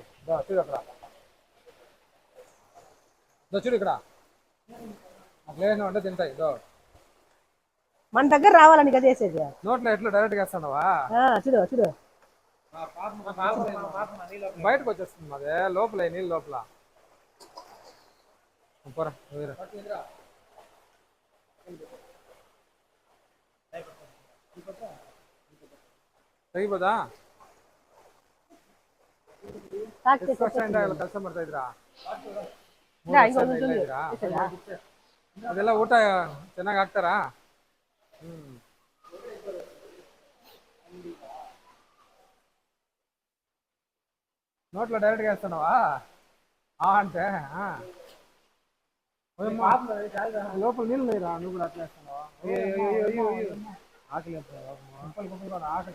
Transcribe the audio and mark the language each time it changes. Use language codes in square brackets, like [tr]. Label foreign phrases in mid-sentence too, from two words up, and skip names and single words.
[te] చూడు అక్కడ చూడు ఇక్కడ అట్లా ఉంటే తింటాయి. మన దగ్గర రావాలని కదా వేసేది. నోట్లో ఎట్లా డైరెక్ట్గా వేస్తాడవా. చూడు చూడు బయటకు వచ్చేస్తుంది అదే లోపల నీళ్ళు లోపల. [kn] ತೆಗಿಬೋದಾ? ಕೆಲಸ ಮಾಡ್ತಾ ಇದ್ರಾ? ಅದೆಲ್ಲ ಊಟ ಚೆನ್ನಾಗಿ ಹಾಕ್ತಾರಾ? [te] నోట్లో డైరెక్ట్గా వేస్తున్నావా అంటే లోపల నీళ్ళు లేరా? నువ్వు కూడా అట్లా వేస్తున్నావా? ఆకలి ఆకలి